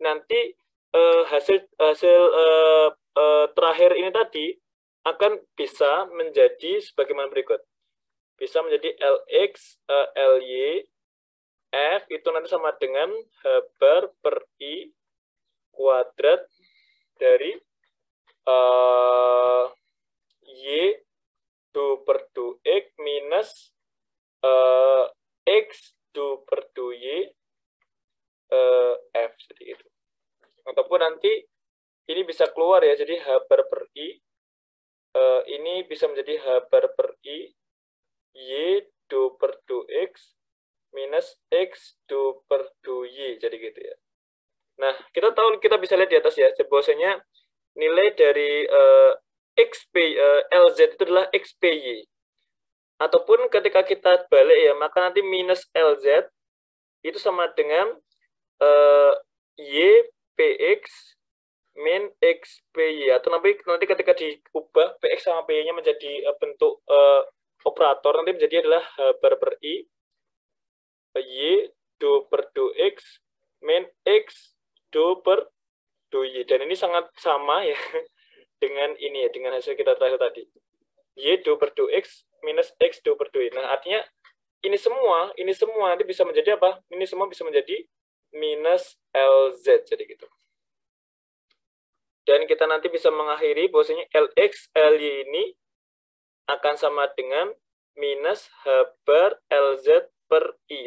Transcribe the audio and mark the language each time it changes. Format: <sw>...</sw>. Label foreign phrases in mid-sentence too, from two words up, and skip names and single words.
<id>Artinya, nanti hasil terakhir ini tadi akan bisa menjadi sebagaimana berikut. Bisa menjadi LX, LY, F itu nanti sama dengan H bar per I kuadrat dari Y du per du X minus X du per du Y F, seperti itu. Ataupun nanti ini bisa keluar ya, jadi H bar per I ini bisa menjadi H bar per I Y du per du X minus X du per du Y, jadi gitu ya. Nah, kita tahu, kita bisa lihat di atas ya, bahwasanya nilai dari LZ itu adalah XPY. Ataupun ketika kita balik ya, maka nanti minus LZ itu sama dengan YPX min XPY. Atau nanti ketika diubah PX sama PY-nya menjadi bentuk operator, nanti menjadi adalah H bar per I Y do per do X min X do per do Y. Dan ini sangat sama ya dengan ini ya, dengan hasil kita terakhir tadi. Y do per do X minus X do per do Y. Nah, artinya ini semua nanti bisa menjadi apa? Ini semua bisa menjadi minus LZ, jadi gitu. Dan kita nanti bisa mengakhiri bahwasanya LX, LY ini akan sama dengan minus H bar LZ per I.</id>